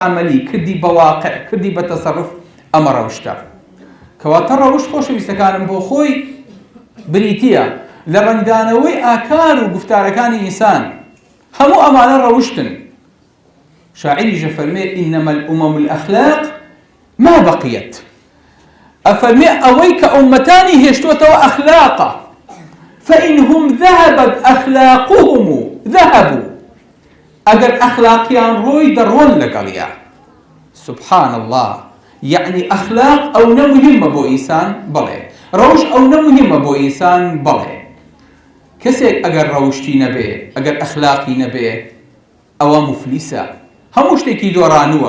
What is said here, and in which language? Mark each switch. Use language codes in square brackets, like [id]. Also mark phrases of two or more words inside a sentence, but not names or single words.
[ckb] عملی کردی بەواقع کردی بە تەسەڕف ئەمە ڕەوشتە کەواتە ڕەوشت خۆشەویستەکانم بۆ خۆی بریتیە لە ڕەنگدانەوەی ئاکار و گفتارەکانی ئینسان هەموو ئەمانە ڕەوشتن. شاعریش فەرمێ [ar] ئینەمە الأمم الأخلاق ما بقيت، [ckb] ئەفەرمێ ئەوەی کە ئومەتانی هێشتوتەوە ئەخلاقە [ar] فإنهم ذهبت أخلاقهم ذهبوا، [ckb] ئەگەر ئەخلاقیان ڕۆی دەڕۆن لەگەڵیا. [ar] سبحان الله، [ckb] یعنی ئەخلاق ئەو نەمهمە بۆ ئینسان بڵێ، ڕەوش ئەو نەمهمە بۆ ئینسان بڵێ. کەسێک ئەگەر ڕەوشتی نەبێ ئەگەر ئەخلاقی نەبێ ئەوە مفلیسە، هەموو شتێکی دۆڕانووە.